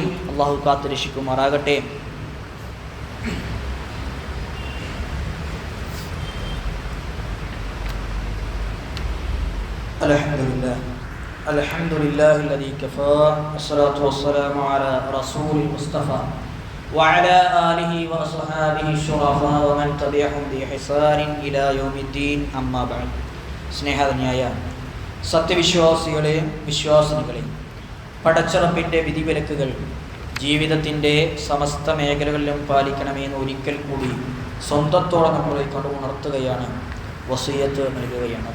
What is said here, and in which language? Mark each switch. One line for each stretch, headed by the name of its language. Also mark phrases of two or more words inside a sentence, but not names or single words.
Malayalam: അല്ലാഹു കാത്തു രക്ഷിക്കുമാറാകട്ടെ.
Arabic: الحمد لله الذي كفى والصلاة والسلام على رسوله المصطفى وعلى آله وصحابه الشرفاء ومن تبعهم بإحسان إلى يوم الدين أما بعد.
Malayalam: സ്നേഹധന്യായ സത്യവിശ്വാസികളെ, വിശ്വാസിനികളെ, പടച്ചറപ്പിൻ്റെ വിധിവിലക്കുകൾ ജീവിതത്തിൻ്റെ സമസ്ത മേഖലകളിലും പാലിക്കണമെന്ന് ഒരിക്കൽ കൂടി സ്വന്തത്തോടെ നമ്മളെ കൊണ്ട് ഉണർത്തുകയാണ്, വസിയത്ത് നൽകുകയാണ്.